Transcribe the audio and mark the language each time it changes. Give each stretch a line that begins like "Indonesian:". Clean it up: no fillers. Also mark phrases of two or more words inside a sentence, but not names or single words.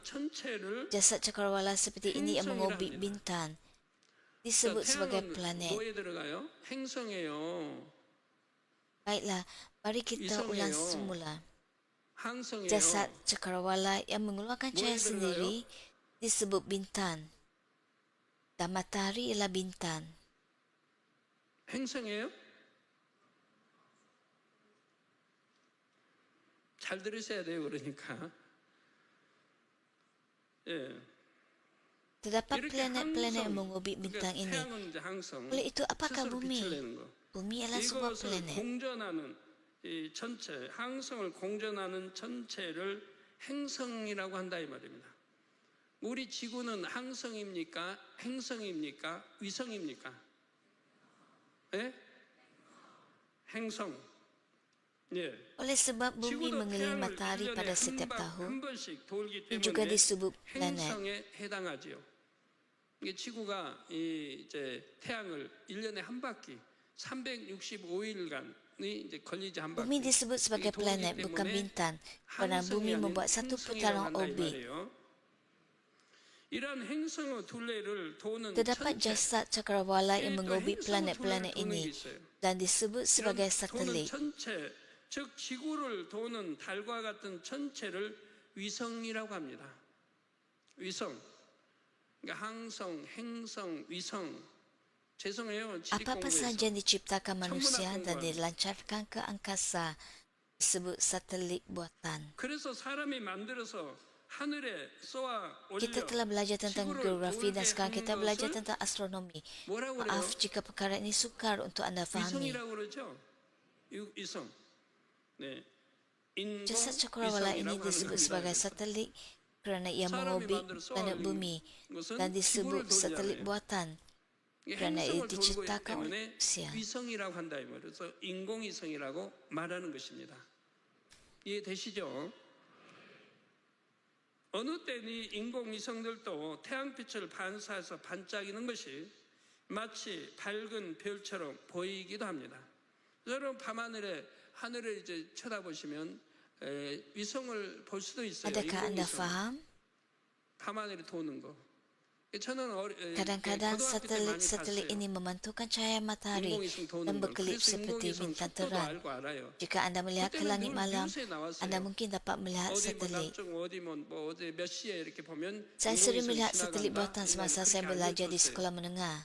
Malay: Jasad cakrawala seperti ini yang mengorbit bintang disebut sebagai planet. Baiklah, mari kita ulang semula. Jasad cakrawala yang mengeluarkan cahaya sendiri disebut bintang. Dan matahari ialah bintang.
Korean: 행성이에요? 잘 들으셔야 돼요. 그러니까. 예.
Malay: Terdapat planet-planet yang mengorbit bintang ini. Oleh itu, apakah bumi? Bumi adalah sebuah planet.
Korean: 공전하는 이 전체, 항성을 공전하는 전체를 행성이라고 한다 이 말입니다. 우리 지구는 항성입니까? 행성입니까? 위성입니까? 예? 행성. 예.
Malay: Oleh sebab bumi mengelilingi matahari pada setiap tahun, ini juga disebut planet.
Korean: 행성에 해당하지요. 이게 지구가 이제 태양을 1년에 한 바퀴 365일간이 이제 걸리지 한 바퀴.
Malay: Bumi disebut sebagai planet, bukan bintang, kerana bumi membuat satu putaran orbit. Terdapat jasad cakrawala yang mengorbit planet-planet ini dan disebut sebagai satelit.
Korean: 즉 지구를 도는 달과 같은 전체를 위성이라고 합니다. 위성. 그러니까 항성, 행성, 위성. 죄송해요.
Malay: Apa-apa sahaja yang diciptakan manusia dan dilancarkan ke angkasa disebut satelit buatan.
Korean: 그래서 사람이 만들어서 하늘에 쏘아 올려.
Malay: Kita telah belajar tentang geografi dan sekarang kita belajar tentang astronomi. Maaf jika perkara ini sukar untuk anda fahami.
Korean: 위성이라고 그러죠. 위성. 네.
Malay: Jasad cakrawala ini disebut sebagai satelit kerana ia mengorbit planet bumi dan disebut satelit buatan kerana ia diciptakan oleh manusia.
Korean: 위성이라고 한다 이 말이에요. 그래서 인공위성이라고 말하는 것입니다. 이해되시죠? 어느 때는 인공위성들도 태양빛을 반사해서 반짝이는 것이 마치 밝은 별처럼 보이기도 합니다. 여러분 밤하늘에 하늘을 이제 쳐다보시면 위성을 볼 수도 있어요.
Malay: Adakah anda
Korean: 인공위성.
Malay: faham?
Korean: 밤하늘에 도는 거. 저는
Malay: Kadang-kadang satelit ini memantulkan cahaya matahari dan berkelip seperti bintang terang. Jika anda melihat ke langit malam, anda mungkin dapat melihat satelit. Saya sering melihat satelit buatan semasa saya belajar di sekolah menengah.